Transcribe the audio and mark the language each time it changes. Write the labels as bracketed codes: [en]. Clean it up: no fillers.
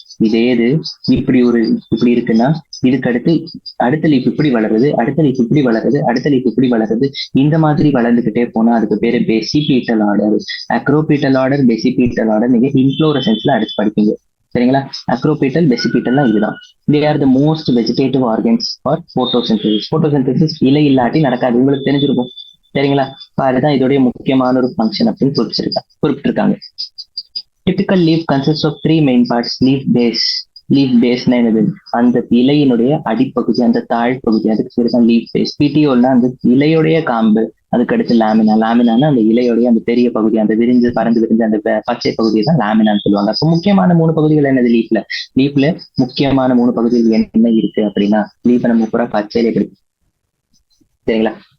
[ta] இது இப்படி இருக்குன்னா இதுக்கு அடுத்த லீஃப் இப்படி வளருது, அடுத்த லீஃப் இப்படி வளருது, அடுத்த லீஃப் இப்படி வளருது. இந்த மாதிரி வளர்ந்துகிட்டே போனா அதுக்கு பேரு பெசிபீட்டல் ஆர்டர். அக்ரோபீட்டல் ஆர்டர், பெசிபீட்டல் ஆர்டர் நீங்க இன்ஃப்ளோரசன்ஸ்ல அடுத்து படிப்பீங்க. சரிங்களா? அக்ரோபீட்டல், பெசிபீட்டல்லாம் இதுதான். [en] They are the most vegetative organs for photosynthesis. [ta] photosynthesis இலை இல்லாட்டி நடக்காது, உங்களுக்கு தெரிஞ்சிருக்கும். சரிங்களா? அதுதான் இதோடைய முக்கியமான ஒரு ஃபங்க்ஷன் அப்படின்னு குறிப்பிட்டிருக்காங்க. [en] Typical leaf consists of 3 main parts. [ta] Leaf பேஸ்னா என்னது? அந்த இலையினுடைய அடிப்பகுதி, அந்த தாழ்பகுதி, அதுக்கு பேர் தான் லீஃப் பேஸ். பிடிஓல்னா அந்த இலையுடைய காம்பு, அதுக்கு அடுத்து லாமினானா அந்த இலையோடைய அந்த பெரிய பகுதி, அந்த பறந்து விரிஞ்ச அந்த பச்சை பகுதியை தான் லாமினான்னு சொல்லுவாங்க. அப்போ முக்கியமான 3 பகுதிகள் என்னது லீஃப்ல முக்கியமான 3 பகுதிகள் என்ன இருக்கு அப்படின்னா, லீஃப் நம்ம பூரா பச்சையில கிடைக்கும். சரிங்களா?